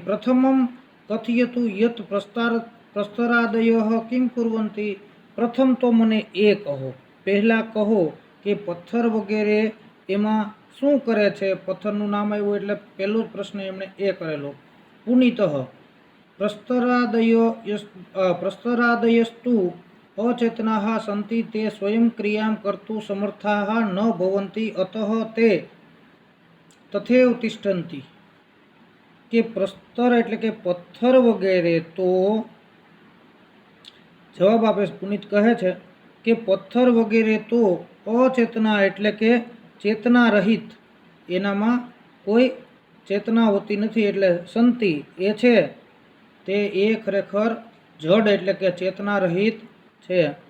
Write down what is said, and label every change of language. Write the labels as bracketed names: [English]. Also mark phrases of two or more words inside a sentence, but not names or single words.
[Sanskrit] प्रथमं कथयतु यत् प्रस्तरादयः किं कुर्वन्ति, [Gujarati] પ્રથમ તો મને એ કહો, પહેલા કહો કે પથ્થર વગેરે એમાં શું કરે છે. પથ્થરનું નામ આવ્યું એટલે પહેલો જ પ્રશ્ન એમણે એ કરેલો. [Sanskrit] पुनीतः प्रस्तरादयस्तु अचेतनाः सन्ति ते स्वयं क्रियां कर्तुं समर्थाः न भवन्ति अतः ते तथैव तिष्ठन्ति। [Gujarati] કે પ્રસ્તર એટલે કે પથ્થર વગેરે તો જવાબ આપે પુનિત કહે છે કે પથ્થર વગેરે તો અચેતના એટલે કે ચેતના રહિત, એનામાં કોઈ ચેતના હોતી નથી, એટલે સંતિ એ છે તે એ ખરેખર જડ એટલે કે ચેતના રહિત છે.